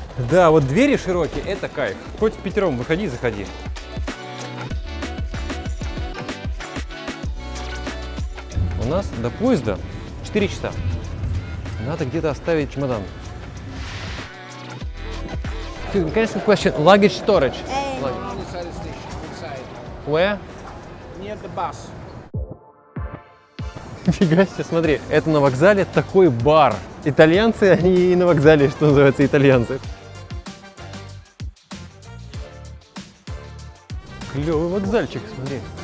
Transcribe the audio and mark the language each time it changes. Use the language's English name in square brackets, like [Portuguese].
[Russian] Да, вот двери широкие, это кайф. Хоть впятером выходи, заходи. У нас до поезда 4 часа. Надо где-то оставить чемодан. Конечно, [English] question. Luggage storage. Inside the station, inside. Where? Near the bus. [Russian] Нифига себе, смотри, это на вокзале такой бар. Итальянцы, они и на вокзале, что называется, итальянцы. Клевый вокзальчик, смотри.